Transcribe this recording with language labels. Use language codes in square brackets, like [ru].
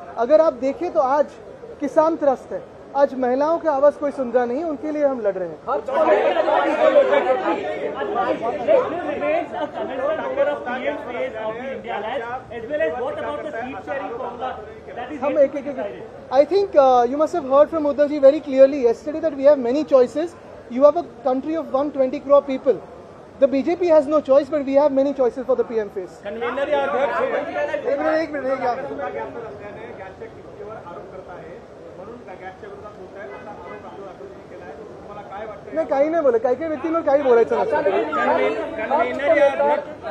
[hi] अगर आप देखें तो आज किसान त्रस्त है, आज महिलाओं की आवाज कोई सुन रहा नहीं, उनके लिए हम लड़ रहे हैं. हम एक [en] I think you must have heard from Uddhav ji very clearly yesterday that we have many choices. You have a country of 120 crore people. The BJP has no choice, but we have many choices for the PM face. [hi] Convener या अध्यक्ष [mr] एक minute नाही, काही नाही बोलत. काही व्यक्तींवर काही बोलायचं नसतं. [hi] कन्वीनर या अध्यक्ष